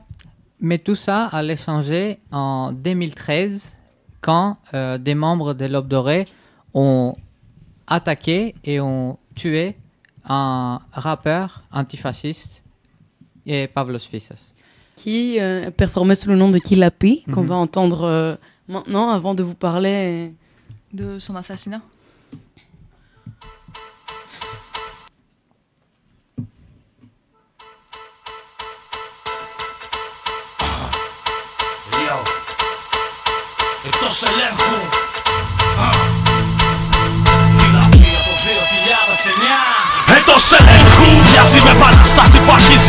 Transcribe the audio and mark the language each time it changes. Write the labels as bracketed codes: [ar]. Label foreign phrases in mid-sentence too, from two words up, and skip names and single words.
[fr] Mais tout ça allait changer en 2013 quand des membres de l'Aube dorée ont attaqué et ont tué un rappeur antifasciste et Pavlos Fyssas. Qui performait sous le nom de Killa P, qu'on va entendre maintenant avant de vous parler de son assassinat. [el] Εκτός ελέγχου Κυλαπία το 2009 Εκτός ελέγχου μοιάζει με επανάσταση που αρχίζει.